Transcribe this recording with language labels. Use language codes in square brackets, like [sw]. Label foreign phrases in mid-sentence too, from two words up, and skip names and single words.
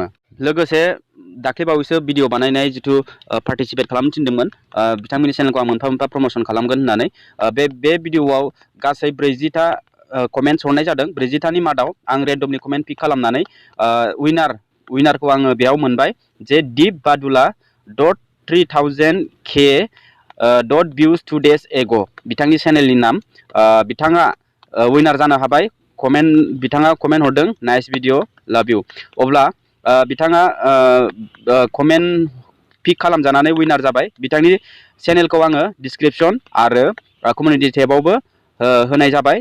[brx] लोगोसे दाख्लैबावैसो भिडिअ बानायनाय जिथु पार्टिसिपेट खालामनो थिनदोंमोन, बिथांमोननि चेनेलखौ आं मोनफा मोनफा प्रमसन खालामगोन होननानै बे भिडिअआव गासै 40था कमेन्ट्स हरनाय जादों। 40थानि मादाव आं रेन्डमनि [en] comment pick [brx] खालामनानै उइनारखौ आङो बेयाव मोनबाय जे दिप बादुला [en] .3000K .views 2 days ago [brx] बिथांनि चेनेलनि नाम। बिथाङा उइनार जानो हाबाय। बिथाङा कमेन्ट हरदों, [en] nice video, love you. [brx] अब्ला बिथाङा [en] comment pick [brx] खालामजानानै उइनार जाबाय। बिथांनि चेनेलखौ आङो डिसक्रिपसन आरो कमिउनिटि टेबावबो होनाय जाबाय।